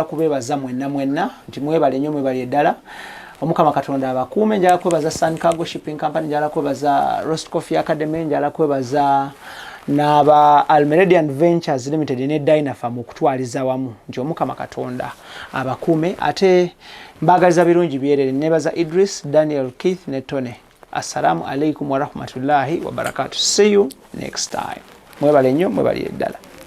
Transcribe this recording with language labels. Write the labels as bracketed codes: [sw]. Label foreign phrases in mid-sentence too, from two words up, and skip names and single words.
[lg] kubeebaza mwenna nti mwebale nnyo mwebalire ddala Omukama Katonda abakuume njagala kwebaza Sun Cargo Shipping Company njagala kwebaza Roast Coffee Academy njagala kwebaza n'aba Almeridian Ventures Limited ne Dynafarm okutwaliza wamu nti Omukama Katonda abakuume ate mbagaliza birungi byerere nebaza Idris Daniel Keith ne Tone [ar] السلام عليكم ورحمة الله وبركاته [en] see you next time [lg] mwebale nnyo mwebalire ddala